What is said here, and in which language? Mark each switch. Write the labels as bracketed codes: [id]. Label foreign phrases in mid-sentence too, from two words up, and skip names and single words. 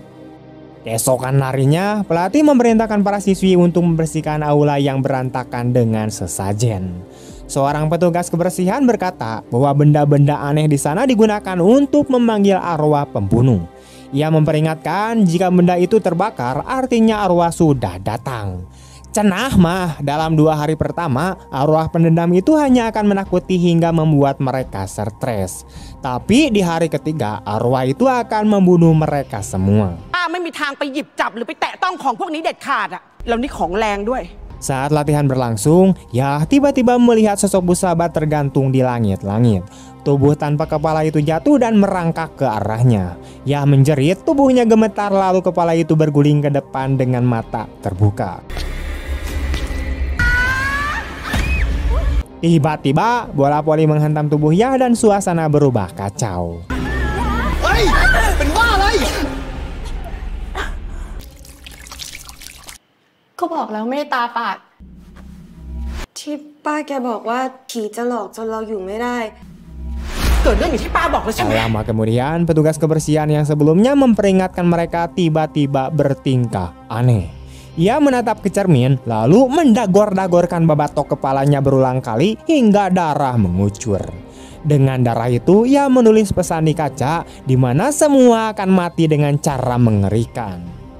[id] Keesokan harinya, pelatih memerintahkan para siswi untuk membersihkan aula yang berantakan dengan sesajen. Seorang petugas kebersihan berkata bahwa benda-benda aneh di sana digunakan untuk memanggil arwah pembunuh. Ia memperingatkan jika benda itu terbakar artinya arwah sudah datang. [su] Cenah mah, [id] dalam 2 hari pertama, arwah pendendam itu hanya akan menakuti hingga membuat mereka stres. Tapi di hari ketiga, arwah itu akan membunuh mereka semua. [th] ไม่มีทางไปหยิบจับหรือไปแตะต้องของพวกนี้เด็ดขาดอ่ะแล้วนี่ของแรงด้วย [id] Saat latihan berlangsung, Yah tiba-tiba melihat sosok Busaba tergantung di langit-langit. Tubuh tanpa kepala itu jatuh dan merangkak ke arahnya. Yah menjerit, tubuhnya gemetar lalu kepala itu berguling ke depan dengan mata terbuka. Tiba-tiba bola voli menghantam tubuh Yah dan suasana berubah kacau. [th] Kau บอกแล้วไม่ได้ตาฝาด ที่ป้าแกบอกว่าผีจะหลอกจนเราอยู่ไม่ได้ เกิดเรื่องอย่างที่ป้าบอกแล้วใช่ไหม [id] Lama kemudian, petugas kebersihan yang sebelumnya memperingatkan mereka tiba-tiba bertingkah aneh. Ia menatap ke cermin, lalu mendagor-dagorkan babatok kepalanya berulang kali hingga darah mengucur. Dengan darah itu, ia menulis pesan di kaca, di mana semua akan mati dengan cara mengerikan.